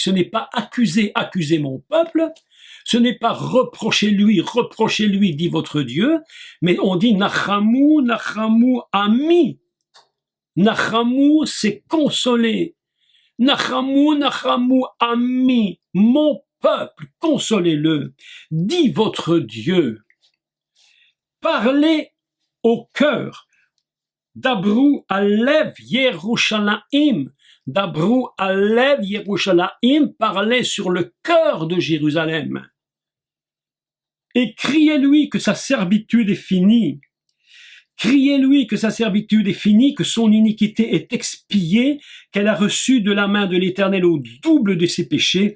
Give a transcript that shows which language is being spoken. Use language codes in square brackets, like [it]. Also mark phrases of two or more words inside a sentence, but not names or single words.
[fr] Ce n'est pas accuser mon peuple, ce n'est pas reprochez-lui, dit votre Dieu, mais on dit [he] נחמו, נחמו, עמי. [fr] Nachamu, c'est consoler. [he] נחמו, נחמו, [fr] ami, mon peuple, consolez-le. Dit votre Dieu. Parlez au cœur. [he] דברו על לב ירושלים. דברו על לב ירושלים, [fr] parlez sur le cœur de Jérusalem. Et criez-lui que sa servitude est finie. Criez-lui que sa servitude est finie, que son iniquité est expiée, qu'elle a reçu de la main de l'Éternel au double de ses péchés.